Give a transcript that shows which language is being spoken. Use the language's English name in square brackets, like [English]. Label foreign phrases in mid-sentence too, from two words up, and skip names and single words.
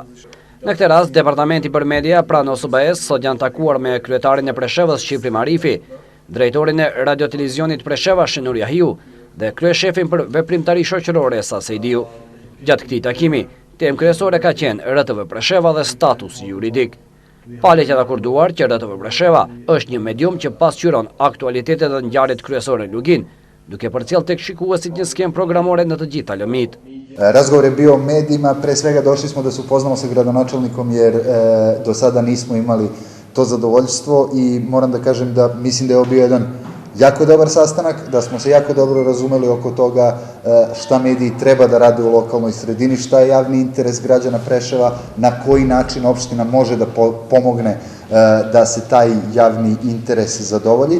[Albanian] Në këtë rast, Departamenti për Media pranë OSB-s sot janë takuar me kryetarin e Preshevës Shqipëri Marifi, drejtorin e Radio Televizionit Presheva Shenur Jahiu dhe kryeshefin për veprimtari shoqërore Esa Sejdiu. Gjatë këtij takimi, temë kryesore ka qenë RTV Presheva dhe status juridik. Palët janë akorduar që RTV Presheva është një medium që pasqyron aktualitetet dhe ngjarjet kryesore në Lugin, duke përcjell tek shikuesit një skemë programore në të gjitha lëmit. [Serbian] Razgovor je bio o medijima, pre svega došli smo da se upoznamo sa gradonačelnikom jer do sada nismo imali to zadovoljstvo i moram da kažem da mislim da je ovo bio jedan jako dobar sastanak, da smo se jako dobro razumeli oko toga šta mediji treba da rade u lokalnoj sredini, šta je javni interes građana Preševa, na koji način opština može da pomogne da se taj javni interes zadovolji.